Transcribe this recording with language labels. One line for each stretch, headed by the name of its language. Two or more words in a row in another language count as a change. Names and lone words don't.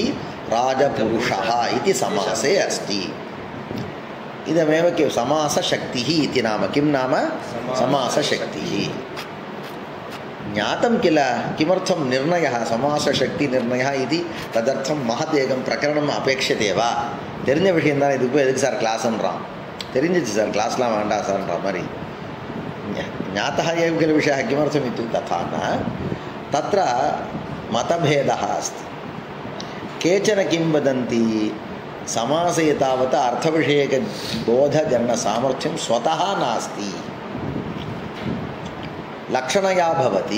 Sanskrit: राजपुरुषः इति समासे अस्ति। इदमेव समासशक्तिः इति नाम। किं नाम? समासशक्तिः। ज्ञातं किल, किमर्थं निर्णयः समासशक्तिनिर्णयः इति? तदर्थं महत् एकं प्रकरणम् अपेक्षते वा?
Tamil: தெரிஞ்ச விஷயம் தான், இதுக்கு போய் எதுக்கு சார் கிளாஸ்ன்றான். தெரிஞ்சிச்சு சார், கிளாஸ்லாம் வேண்டாம் சார்ன்ற மாதிரி.
Sanskrit: ज्ञातः एव किल विषयः। किमर्थम् इत्युक्ते तथा न, तत्र मतभेदः अस्ति। केचन किं वदन्ति, समासे तावत् अर्थविषयकबोधजननसामर्थ्यं स्वतः नास्ति, लक्षणया भवति।